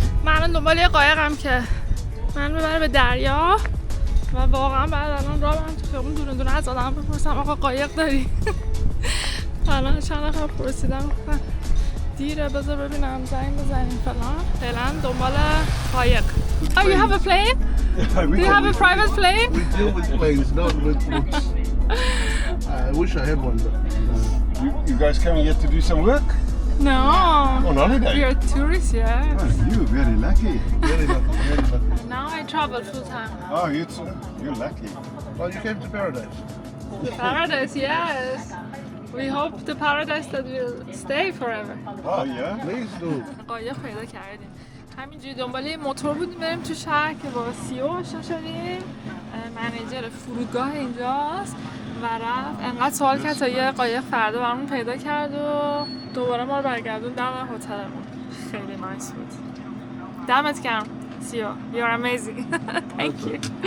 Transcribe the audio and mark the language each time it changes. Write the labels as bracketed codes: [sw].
[fa] من الان دنبال یه قایقم که من ببره به دریا و واقعا بعد الان راه برم تو خیابون دونه از آدم بپرسم آقا قایق داری؟ الان چند نفر پرسیدم گفتن دیره، بذار ببینم زنگ بزنیم فلان. فعلا دنبال قایق. [en] Oh, you have a plane? Do you have a private plane? we deal with planes, not with books. I wish I had one, but You guys coming here to do some work? No. On holiday? We are tourists, yeah. Oh, you're very lucky. very lucky, very lucky. Now I travel full time. Oh, you're lucky. Well, you came to paradise. Paradise, yes. We hope the paradise that will stay forever. Oh, yeah? Please do. [fa] قایق پیدا کردیم. همینجوری دنبال یه موتور بودیم بریم تو شهر که با CEO آشنا شدیم. منیجر فرودگاه اینجاست و رفت انقدر سوال کرد تا یه قایق فردا برامون پیدا کرد و دوباره ما رو برگردون دم هتلمون. خیلی نایس بود. دمت گرم CEO. [en] You're amazing. Thank you.